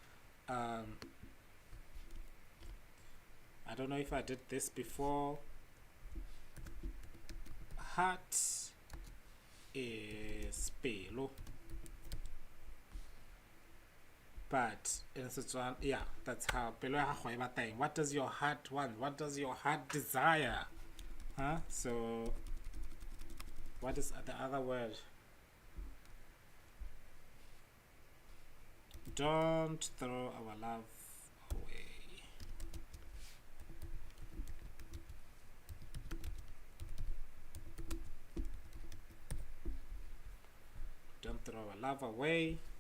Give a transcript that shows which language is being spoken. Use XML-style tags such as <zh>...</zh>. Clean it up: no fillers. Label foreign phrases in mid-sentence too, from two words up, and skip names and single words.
<en>I don't know if I did this before. Heart is pelo, but in Sichuan, yeah, that's how</en> <tn>pelo ya gago e bata eng.</tn> <en>What does your heart want? What does your heart desire? Huh? So, what is the other word? Don't throw our love away. Don't throw our love away.</en>